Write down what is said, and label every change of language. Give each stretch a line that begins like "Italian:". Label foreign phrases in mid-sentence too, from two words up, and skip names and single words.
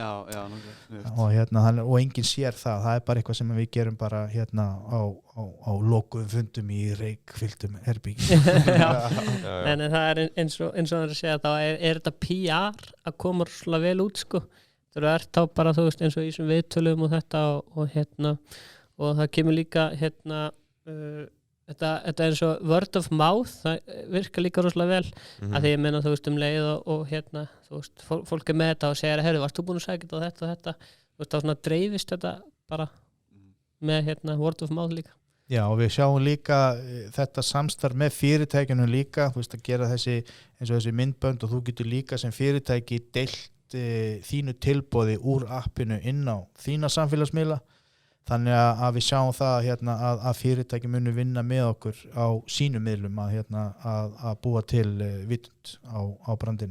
Icelandic: Og enginn sér það er bara eitthvað sem við gerum bara á lokuðum fundum í reykfylltum herbyggi en það er eins og það er að segja, þá er þetta PR að koma svolítið vel út sko. Það er þá bara, þú veist, eins og í þessum viðtölum og þetta og það kemur líka þetta er eins og
English: word of mouth,
Icelandic: það virkar líka rosalega vel að því ég meina, þú veist, leið og þú veist, fólk með þetta og segir, heyrðu, varst þú búin að segja þetta þú veist, þá svona dreifist þetta bara með
English: word of mouth
Icelandic: líka Já, og við sjáum líka þetta samstarf með fyrirtækjunum líka, þú veist, að gera eins og þessi myndbönd og þú getur líka sem fyrirtæki deilt þínu tilboði úr appinu inn á þína samfélagsmiðla þannig að við sjáum það að fyrirtæki munu vinna með okkur á sínum miðlum að búa til vitund á brandinu